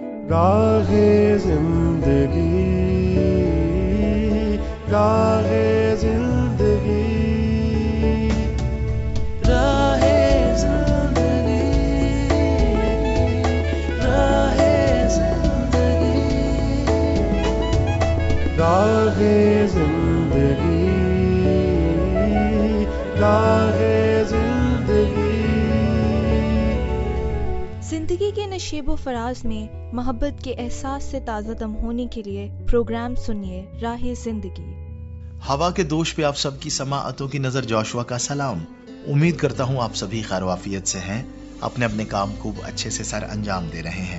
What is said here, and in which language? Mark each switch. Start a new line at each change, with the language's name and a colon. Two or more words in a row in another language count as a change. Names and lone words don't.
Urdu: راہے زندگی، راہے زندگی، راہے زندگی، راہے زندگی، راہے زندگی، راہے زندگی۔ زندگی کے نشیب و فراز میں محبت کے احساس سے تازہ دم ہونے کے لیے پروگرام سنیے راہ زندگی۔ ہوا کے دوش پہ آپ سب کی سماعتوں کی نظر جوشوا کا سلام۔ امید کرتا ہوں آپ سبھی خیر و عافیت سے ہیں، اپنے اپنے کام کو اچھے سے سر انجام دے رہے ہیں۔